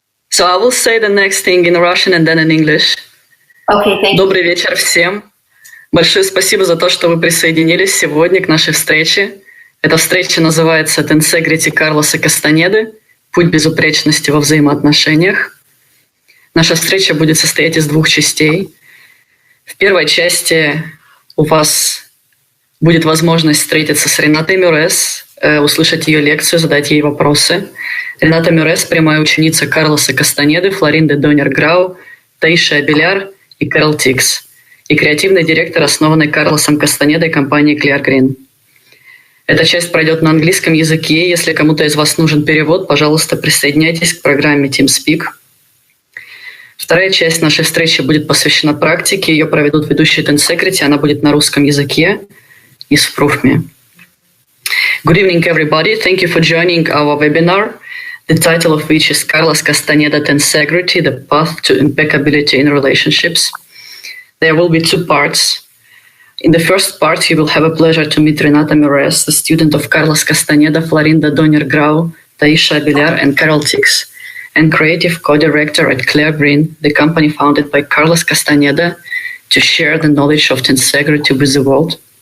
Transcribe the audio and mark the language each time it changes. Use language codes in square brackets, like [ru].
[en] So I will say the next thing in Russian and then in English. Okay, thank you. [ru] Добрый вечер всем. Большое спасибо за то, что вы присоединились сегодня к нашей встрече. Эта встреча называется «Тенсегрити Карлоса Кастанеды. Путь безупречности во взаимоотношениях». Наша встреча будет состоять из двух частей. В первой части у вас будет возможность встретиться с Ренатой Мюрез, услышать ее лекцию, задать ей вопросы. Рената Мюрез – прямая ученица Карлоса Кастанеды, Флоринды Донер-Грау, Таиши Абеляр и Кэрол Тикс, и креативный директор, основанной Карлосом Кастанедой компании Clear Green. Эта часть пройдет на английском языке. Если кому-то из вас нужен перевод, пожалуйста, присоединяйтесь к программе TeamSpeak. Вторая часть нашей встречи будет посвящена практике. Ее проведут ведущие Тенсегрити. Она будет на русском языке из Фрагмент. [en] Good evening, everybody. Thank you for joining our webinar, the title of which is Carlos Castaneda Tensegriti, the Path to Impeccability in Relationships. There will be two parts. In the first part, you will have a pleasure to meet Renata Mюрез, the student of Carlos Castaneda, Florinda Donner-Grau, Taisha Abeliar, and Kэрol Tix, and creative co-director at Clear Green, the company founded by Carlos Castaneda to share the knowledge of Tensegriti with the world.